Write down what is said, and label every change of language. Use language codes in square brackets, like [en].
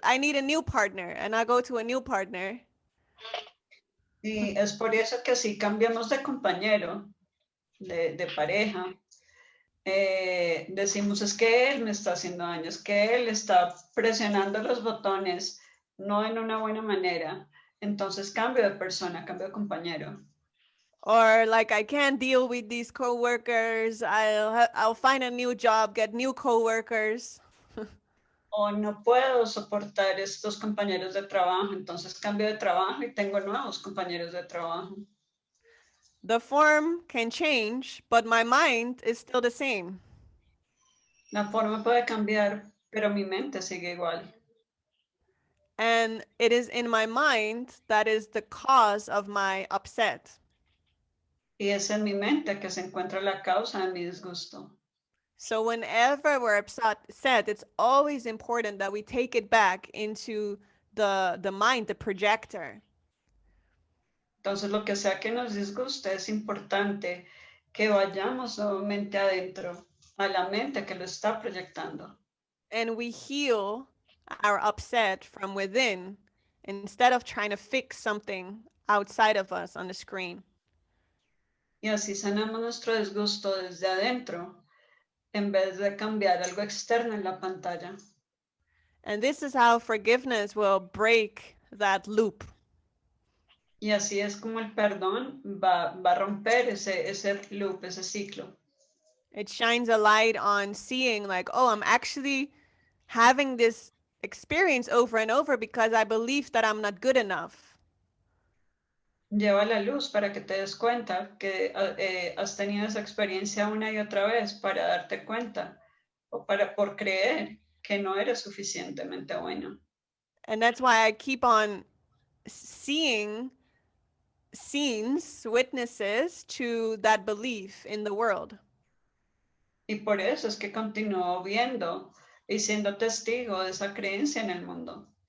[en] I need a new partner, and I go to a new partner. [es] Y es por eso que si cambiamos de compañero, de pareja, decimos es que él me está haciendo daño, es que él está presionando los botones, no en una buena manera. Entonces cambio de persona, cambio de compañero. [en] Or like, I can't deal with these coworkers. I'll find a new job, get new coworkers. [es] O no puedo soportar estos compañeros de trabajo, entonces cambio de trabajo y tengo nuevos compañeros de trabajo. [en] The form can change, but my mind is still the same. [es] La forma puede cambiar, pero mi mente sigue igual. [en] And it is in my mind that is the cause of my upset. [es] Y es en mi mente que se encuentra la causa de mi disgusto. [en] So whenever we're upset, it's always important that we take it back into the mind, the projector. [es] Entonces, lo que sea que nos disguste, es importante que vayamos nuevamente adentro, a la mente que lo está proyectando. [en] And we heal our upset from within instead of trying to fix something outside of us on the screen. [es] Y así sanamos nuestro disgusto desde adentro, en vez de cambiar algo externo en la pantalla. [en] And this is how forgiveness will break that loop. [es] Y así es como el perdón va a romper ese loop, ese ciclo. [en] It shines a light on seeing like, oh, I'm actually having this experience over and over because I believe that I'm not good enough. [es] Lleva la luz para que te des cuenta que has tenido esa experiencia una y otra vez para darte cuenta o por creer que no eres suficientemente bueno. [en] And that's why I keep on seeing scenes, witnesses to that belief in the world. [es] Y por eso es que continúo viendo y siendo testigo de esa creencia en el mundo.